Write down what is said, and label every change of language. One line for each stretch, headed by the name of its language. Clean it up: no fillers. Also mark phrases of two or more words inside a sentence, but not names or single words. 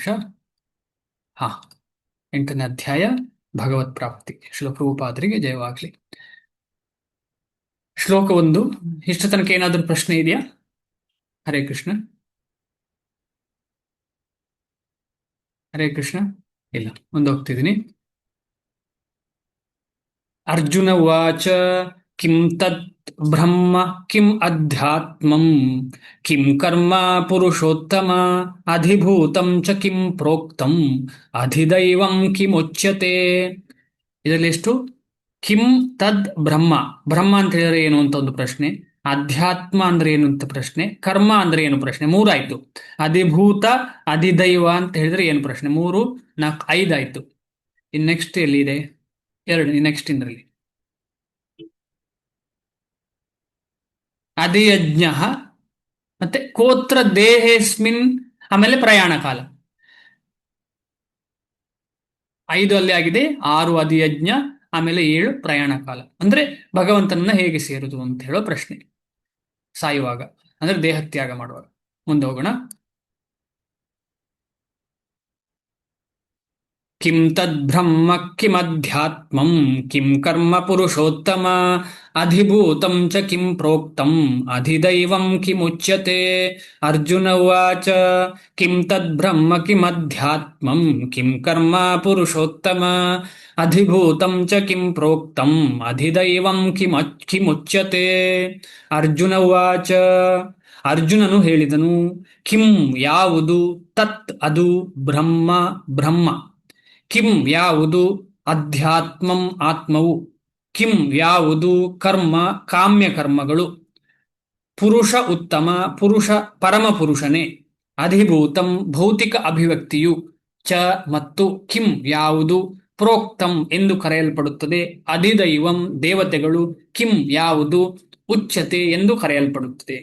Kannada: ಹಾ, 8ನೇ ಅಧ್ಯಾಯ ಭಗವತ್ ಪ್ರಾಪ್ತಿ. ಶ್ರೀಲ ಪ್ರಭುಪಾದರಿಗೆ ಜಯವಾಗ್ಲಿ. ಶ್ಲೋಕ 1. ಇಷ್ಟ ತನಕ ಏನಾದರೂ ಪ್ರಶ್ನೆ ಇದೆಯಾ? ಹರೇ ಕೃಷ್ಣ. ಹರೇ ಕೃಷ್ಣ. ಇಲ್ಲ, ಮುಂದೆ ಹೋಗ್ತಿದ್ದೀನಿ.
Sanskrit: ಅರ್ಜುನ ಉವಾಚ ಕಿಂ ತತ್ ಬ್ರಹ್ಮ ಕಿಂ ಅಧ್ಯಾತ್ಮಂ ಕಿಂ ಕರ್ಮ ಪುರುಷೋತ್ತಮ ಅಧಿಭೂತಂ ಚ ಕಿಂ ಪ್ರೋಕ್ತಂ ಅಧಿದೈವಂ ಕಿಮುಚ್ಯತೆ.
Kannada: ಇದರಲ್ಲಿ ಎಷ್ಟು?
Sanskrit: ಕಿಂ ತದ್ ಬ್ರಹ್ಮ,
Kannada: ಬ್ರಹ್ಮ ಅಂತ ಹೇಳಿದ್ರೆ ಏನು ಅಂತ ಒಂದು ಪ್ರಶ್ನೆ, ಅಧ್ಯಾತ್ಮ ಅಂದ್ರೆ ಏನು ಅಂತ ಪ್ರಶ್ನೆ, ಕರ್ಮ ಅಂದ್ರೆ ಏನು ಪ್ರಶ್ನೆ, 3 ಆಯ್ತು. ಅಧಿಭೂತ ಅಧಿದೈವ ಅಂತ ಹೇಳಿದ್ರೆ ಏನು ಪ್ರಶ್ನೆ, 3 4 5 ಆಯ್ತು.
English: in next
Kannada: ಎಲ್ಲಿದೆ? 2. ನೆಕ್ಸ್ಟ್ ಇಂದ್ರಲ್ಲಿ ಅಧಿಯಜ್ಞ, ಮತ್ತೆ
Sanskrit: ಕೋತ್ರ ದೇಹೇಸ್ಮಿನ್,
Kannada: ಆಮೇಲೆ ಪ್ರಯಾಣ ಕಾಲ. 5 ಅಲ್ಲಿ ಆಗಿದೆ, 6 ಅಧಿಯಜ್ಞ, ಆಮೇಲೆ 7 ಪ್ರಯಾಣ ಕಾಲ. ಅಂದ್ರೆ ಭಗವಂತನನ್ನ ಹೇಗೆ ಸೇರುದು ಅಂತ ಹೇಳೋ ಪ್ರಶ್ನೆ, ಸಾಯುವಾಗ ಅಂದ್ರೆ ದೇಹತ್ಯಾಗ ಮಾಡುವಾಗ. ಮುಂದೆ ಹೋಗೋಣ.
Sanskrit: ಕಿಂ ತದ್ಬ್ರಹ್ಮ ಕಿಮಧ್ಯಾತ್ಮಂ ಕಿಂ ಕರ್ಮ ಪುರುಷೋತ್ತಮ ಅಧಿಭೂತಂ ಚ ಕಿಂ ಪ್ರೋಕ್ತಂ ಅಧಿದೈವಂ ಕಿಮುಚ್ಯತೆ. ಅರ್ಜುನ ಉವಾಚ ಕಿಂ ತದ್ಬ್ರಹ್ಮ ಕಿಮಧ್ಯಾತ್ಮಂ ಕಿಂ ಕರ್ಮ ಪುರುಷೋತ್ತಮ ಅಧಿಭೂತಂ ಚ ಕಿಂ ಪ್ರೋಕ್ತಂ ಅಧಿದೈವಂ ಕಿಮುಚ್ಯತೆ. ಅರ್ಜುನ ಉವಾಚ,
Kannada: ಅರ್ಜುನನು ಹೇಳಿದನು, ಕಿಂ ಯಾವುದು, ತತ್ ಅದು, ಬ್ರಹ್ಮ ಬ್ರಹ್ಮ, ಕಿಂ ಯಾವುದು, ಅಧ್ಯಾತ್ಮಂ ಆತ್ಮವು, ಕಿಂ ಯಾವುದು, ಕರ್ಮ ಕಾಮ್ಯ ಕರ್ಮಗಳು, ಪುರುಷ ಉತ್ತಮ ಪುರುಷ ಪರಮ ಪುರುಷನೇ, ಅಧಿಭೂತಂ ಭೌತಿಕ ಅಭಿವ್ಯಕ್ತಿಯು, ಚ ಮತ್ತು, ಕಿಂ ಯಾವುದು, ಪ್ರೋಕ್ತಂ ಎಂದು ಕರೆಯಲ್ಪಡುತ್ತದೆ, ಅಧಿದೈವಂ ದೇವತೆಗಳು, ಕಿಂ ಯಾವುದು, ಉಚ್ಯತೆ ಎಂದು ಕರೆಯಲ್ಪಡುತ್ತದೆ.